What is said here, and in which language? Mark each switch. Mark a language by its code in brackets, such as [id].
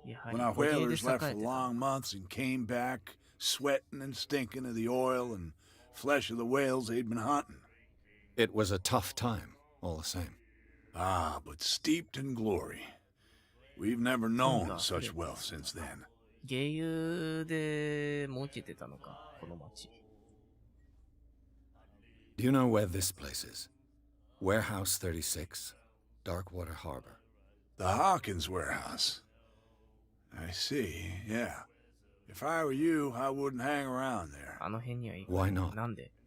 [en] When our whalers left for long months and came back, sweating and stinking of the oil and flesh of the whales they'd been hunting. It was a tough time, all the same. Ah, but steeped in glory. We've never known such wealth since then. [ja] 芸油で儲けてたのか、この町。 [en] Do you know where this place is? Warehouse 36, Darkwater Harbor. The Hawkins warehouse. I see, yeah. If I were you, I wouldn't hang around there. [ja] あの辺には行く。 [en] Why not? [ja] なんで？